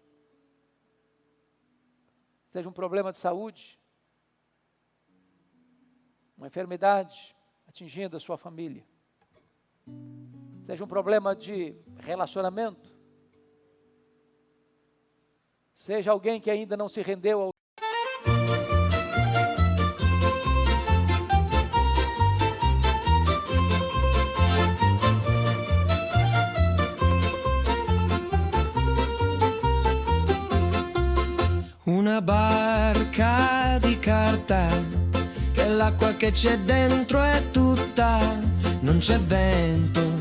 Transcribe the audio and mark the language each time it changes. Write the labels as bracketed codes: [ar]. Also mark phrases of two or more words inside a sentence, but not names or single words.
[pt] Seja um problema de saúde, uma enfermidade atingindo a sua família, seja um problema de relacionamento, seja alguém que ainda não se rendeu ao [it] una barca di carta, che l'acqua che c'è dentro è tutta, non c'è vento,